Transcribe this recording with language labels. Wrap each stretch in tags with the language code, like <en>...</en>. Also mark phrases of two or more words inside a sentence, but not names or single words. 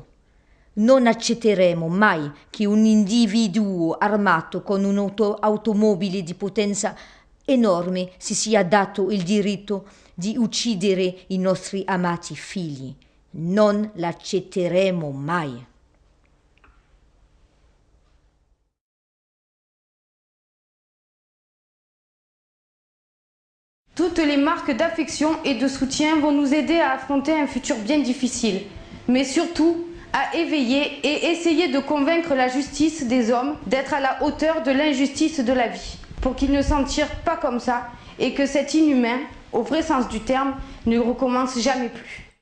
<it>Non accetteremo mai che un individuo armato con un'automobile di potenza enorme si sia dato il diritto di uccidere i nostri amati figli. Non l'accetteremo mai.</it> <fr>Toutes les marques d'affection et de soutien vont nous aider à affronter un futur bien difficile, mais surtout à éveiller et essayer de convaincre la justice des hommes d'être à la hauteur de l'injustice de la vie, pour qu'ils ne s'en tirent pas comme ça et que cet inhumain, au vrai sens du terme, ne recommence jamais plus.</fr>